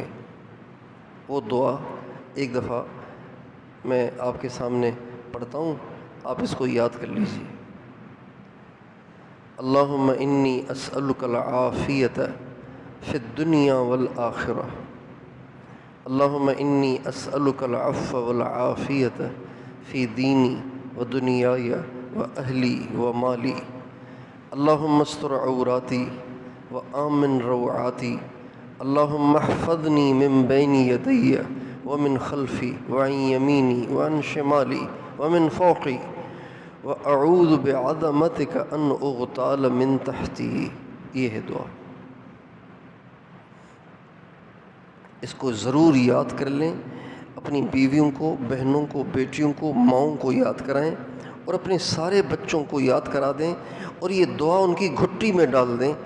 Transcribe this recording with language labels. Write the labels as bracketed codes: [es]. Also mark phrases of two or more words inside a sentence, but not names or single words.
[ur] وہ دعا ایک دفعہ میں آپ کے سامنے پڑھتا ہوں، آپ اس کو یاد کر لیجیے۔ [ar] اللہم انی اسألک العافیۃ فی الدنیا والآخرہ، اللہم انی اسألک العفو والعافیۃ فی دینی و دنیای و اہلی و مالی، اللہم استر عوراتی و آمن روعاتی، اللہم احفظنی من بین یدی ومن خلفی وعن یمینی وعن شمالی ومن فوقی وَأَعُوذُ بِعَظَمَتِكَ أَنْ أُغْتَالَ مِن تَحْتِي۔ [ur] یہ ہے دعا، اس کو ضرور یاد کر لیں، اپنی بیویوں کو، بہنوں کو، بیٹیوں کو، ماؤں کو یاد کرائیں اور اپنے سارے بچوں کو یاد کرا دیں، اور یہ دعا ان کی گھٹی میں ڈال دیں۔